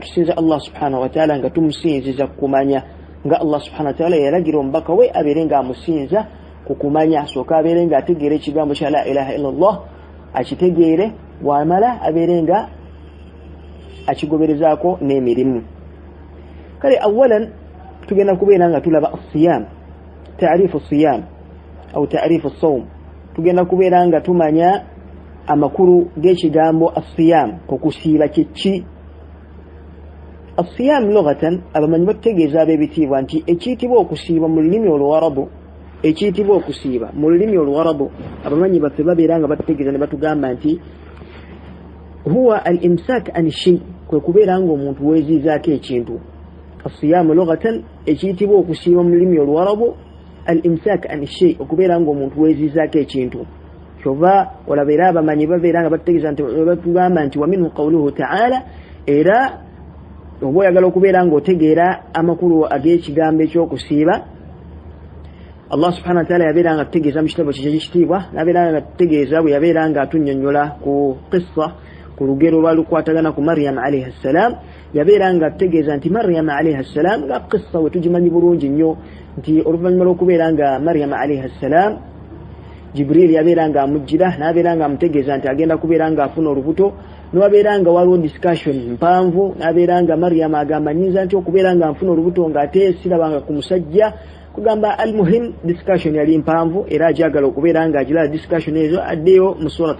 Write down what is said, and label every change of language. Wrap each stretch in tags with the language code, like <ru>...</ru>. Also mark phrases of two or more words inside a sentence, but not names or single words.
<lg>tusinza Allah</lg> <ar>سبحانه وتعالى</ar> <lg>nga tumusinziza kumanya nga Allah</lg> <ar>سبحانه وتعالى</ar> <lg>yalagira omubaka we abeere nga amusinza ku kumanya asooka abeere nga ategeera ekigambo kya</lg> <ar>لا إله إلا الله</ar> <lg>akitegeere bw'amala abeere nga akigoberezaako n'emirimu kale awalan tugenda kubeera nga tulaba</lg> <ar>الصيام تعريف الصيام أو تعريف الصوم</ar> <lg>tugenda kubeera nga tumanya amakulu g'ekigambo as-siyam okusiiba kyeki</lg> <ar>الصيام لغة</ar> <lg>abamanyi bategeeza ab'ebitiibwa nti ekiyitibwa okusiiba mu lulimi Oluwarabu ekiyitibwa okusiiba mu lulimi oluwarabu abamanyi baffe babeera nga batutegeeza ne batugamba nti</lg> <ar>هو الإمساك عن شيء</ar> <lg>kwe kubeera nga omuntu weeziizaako ekintu</lg> <ar>الصيام لغة</ar> <lg>ekiyitibwa okusiiba mu lulimi oluwarabu</lg> <ar>الإمساك عن شيء</ar> <lg>okubeera nga omuntu weeziizaako ekintu kyova olabeera abamanyi babeera nga batutegeeza nti batugamba nti</lg> <ar>ومنه قوله تعالى</ar> <lg>era oba oyagala okubeera nga otegeera amakulu ag'ekigambo ekyokusiiba Allah</lg> <ar>سبحانه وتعالى</ar> <lg>yabeera nga tutegeeza mu kitabo kye ekitiibwa nabeera nga tutegeeza bwe yabeera nga atunnyonnyola ku qissa ku lugero lwalukwatagana ku Maryam</lg> <ar>عليها السلام</ar> <lg>yabeera nga tutegeeza nti Maryam</lg> <ar>عليها السلام</ar> <lg>nga qissa we tugimanyi bulungi nnyo nti oluvannyuma lw'okubeera nga Maryam</lg> <ar>عليها السلام</ar> <lg>Jibril yabeera nga amujjira nabeera nga amutegeeza nti agenda kubeera nga afuna olubuto niwabeera nga waliwo discussion mpanvu nabeera nga Maryam agamba nyinza nti okubeera nga nfuna olubuto ng'ate sirabanga ku musajja kugamba almuhim discussion yali mpanvu era ajagala okubeera nga agirala discussion ezo addeyo mu</lg>